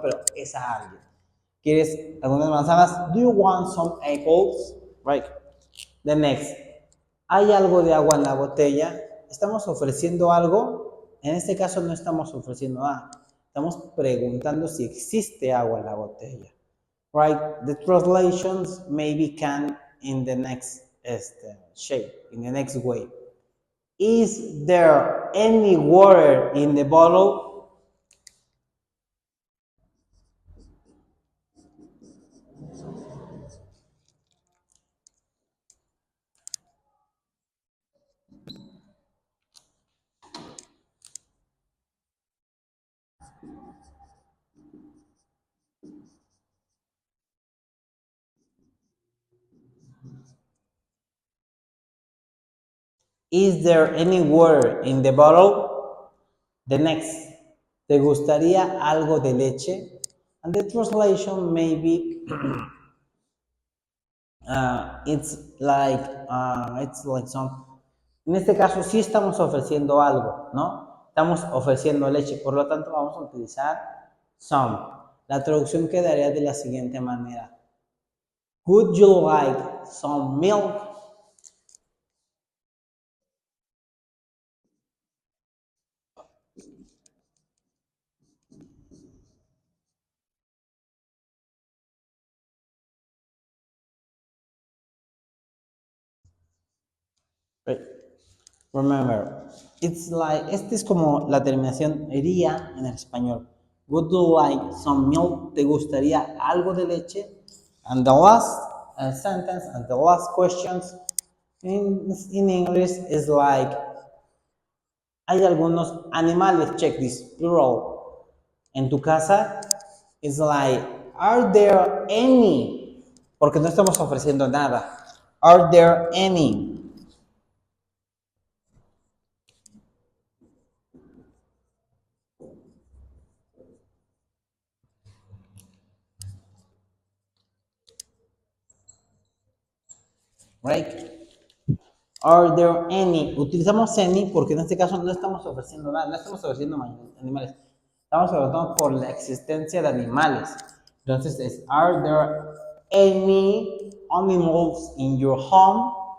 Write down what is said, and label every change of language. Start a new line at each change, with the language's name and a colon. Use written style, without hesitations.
Spanish: Pero es a alguien. ¿Quieres algunas manzanas?
English: Do you want some apples? Right. The next.
Spanish: ¿Hay algo de agua en la botella? ¿Estamos ofreciendo algo? En este caso no estamos ofreciendo nada. Estamos preguntando si existe agua en la botella.
English: Right? The translations maybe can in the next shape, in the next way. Is there any water in the bottle? Is there any water in the bottle? The next.
Spanish: ¿Te gustaría algo de leche?
English: And the translation may be it's like some.
Spanish: En este caso sí estamos ofreciendo algo, ¿no? Estamos ofreciendo leche, por lo tanto vamos a utilizar some. La traducción quedaría de la siguiente manera.
English: Would you like some milk? Right. Remember, it's like,
Spanish: este es como la terminación iría en el español.
English: Would you like some milk?
Spanish: ¿Te gustaría algo de leche?
English: And the last sentence and the last questions in English is like,
Spanish: hay algunos animales,
English: check this, plural.
Spanish: En tu casa,
English: it's like, are there any?
Spanish: Porque no estamos ofreciendo nada.
English: Are there any? Right? Are there any?
Spanish: Utilizamos any porque en este caso no estamos ofreciendo nada, no estamos ofreciendo animales. Estamos preguntando por la existencia de animales. Entonces es,
English: are there any animals in your home?